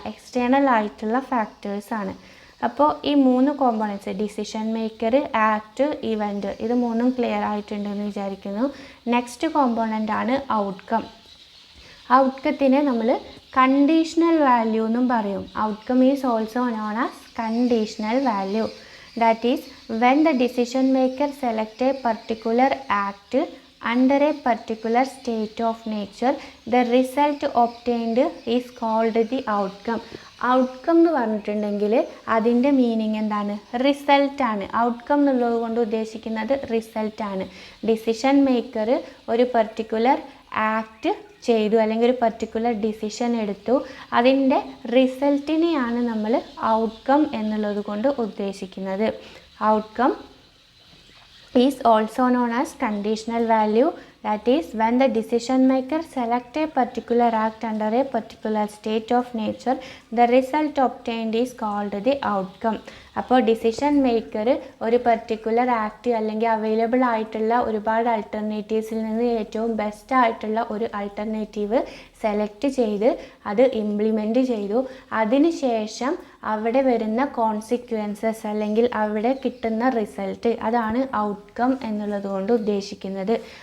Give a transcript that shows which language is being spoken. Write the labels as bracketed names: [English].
[Malayalam] External ആയിട്ടുള്ള ഫാക്ടേഴ്സാണ്. അപ്പോൾ ഈ 3 കോമ്പോണൻറ്റ്സ് ഡിസിഷൻ മേക്കർ, ആക്ട്, ഇവൻറ്റ്, ഇത് 3ഉം ക്ലിയർ ആയിട്ടുണ്ടെന്ന് വിചാരിക്കുന്നു. Next കോമ്പോണൻ്റാണ് outcome. ഔട്ട്കത്തിനെ നമ്മൾ കണ്ടീഷണൽ വാല്യൂ എന്നും പറയും. [English] Outcome is also known as conditional value. That is when the decision maker select a particular act under a particular state of nature, the result obtained is called the outcome. [Malayalam] Outcome എന്ന് പറഞ്ഞിട്ടുണ്ടെങ്കിൽ അതിൻ്റെ meaning എന്താണ്? റിസൾട്ടാണ്. Outcome എന്നുള്ളത് കൊണ്ട് ഉദ്ദേശിക്കുന്നത് റിസൾട്ടാണ്. Decision maker ഒരു പർട്ടിക്കുലർ ആക്ട് ചെയ്തു അല്ലെങ്കിൽ ഒരു പർട്ടിക്കുലർ ഡിസിഷൻ എടുത്തു, അതിൻ്റെ റിസൾട്ടിനെയാണ് നമ്മൾ ഔട്ട്കം എന്നുള്ളത് കൊണ്ട് ഉദ്ദേശിക്കുന്നത്. [English] Outcome is also known as conditional value. That is when the decision maker select a particular act under a particular state of nature, the result obtained is called the outcome. [Malayalam] അപ്പോൾ decision maker ഒരു particular act അല്ലെങ്കിൽ available ആയിട്ടുള്ള ഒരുപാട് ആൾട്ടർനേറ്റീവ്സിൽ നിന്ന് ഏറ്റവും best ആയിട്ടുള്ള ഒരു alternative select ചെയ്ത് അത് ഇംപ്ലിമെൻറ്റ് ചെയ്തു. അതിനുശേഷം അവിടെ വരുന്ന കോൺസിക്വൻസസ് അല്ലെങ്കിൽ അവിടെ കിട്ടുന്ന റിസൾട്ട്, അതാണ് ഔട്ട്കം എന്നുള്ളത് കൊണ്ട് ഉദ്ദേശിക്കുന്നത്.